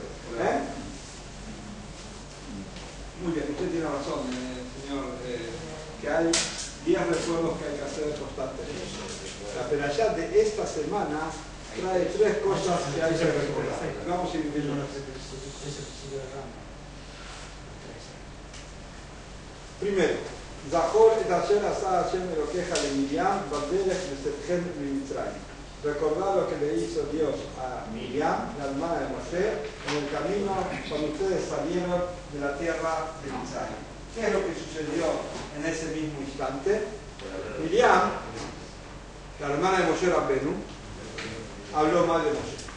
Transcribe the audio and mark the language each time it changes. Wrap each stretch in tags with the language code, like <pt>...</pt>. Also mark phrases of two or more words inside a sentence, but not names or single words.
<es>Muy bien, usted tiene razón, señor, que hay 10 recuerdos que hay que hacer constantemente. La perashá de esta semana trae 3 cosas que hay que recordar. Vamos a ir viendo. Primero,</es> <he>זכור את אשר עשה השם אלקיך למרים, בדרך בצאתכם מצרים.</he> <es>Recordad lo que le hizo Dios a Miriam, la hermana de Moshe, en el camino cuando ustedes salieron de la tierra de Mitzrayim. ¿Qué es lo que sucedió en ese mismo instante? Miriam, la hermana de Moshe Rabbenu, habló mal de Moshe.</es>